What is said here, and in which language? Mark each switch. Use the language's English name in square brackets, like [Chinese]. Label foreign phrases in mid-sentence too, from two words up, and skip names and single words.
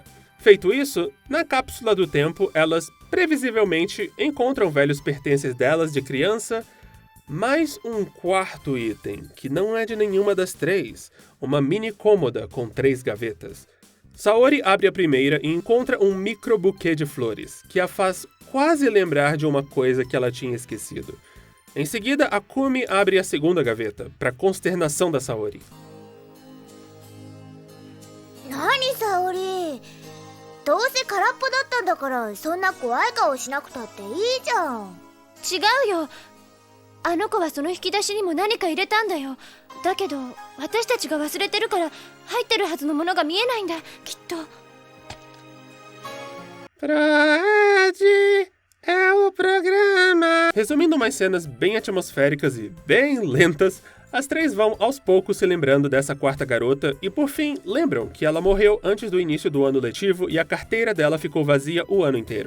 [Portuguese] Feito isso, na cápsula do tempo, elas previsivelmente encontram velhos pertences delas de criança, mais um quarto item, que não é de nenhuma das três, uma mini cômoda com 3 gavetas. Saori abre a primeira e encontra um micro buquê de flores, que a faz quase lembrar de uma coisa que ela tinha esquecido. Em seguida, a Kumi abre a segunda gaveta, para consternação da Saori. [Japanese] Nani, Saori? どうせ空っぽだったんだから、そんな怖い顔しなくたっていいじゃん。違うよ。あの子はその引き出しにも何か入れたんだよ。だけど、私たちが忘れてるから入ってるはずのものが見えないんだ、きっと。 [Portuguese] Proerd é o programa. Resumindo umas cenas bem atmosféricas e bem lentas, as três vão aos poucos se lembrando dessa quarta garota e, por fim, lembram que ela morreu antes do início do ano letivo e a carteira dela ficou vazia o ano inteiro.